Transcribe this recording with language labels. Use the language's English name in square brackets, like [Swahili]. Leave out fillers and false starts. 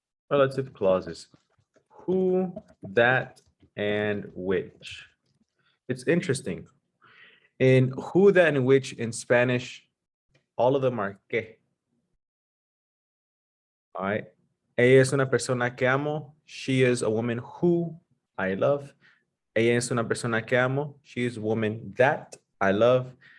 [English] Relative clauses. Who, that, and which. It's interesting. In who, that, and which in Spanish, all of them are que. All right. [Spanish] Ella es una persona que amo. [English] She is a woman who I love. [Spanish] Ella es una persona que amo. [English] She is a woman that I love.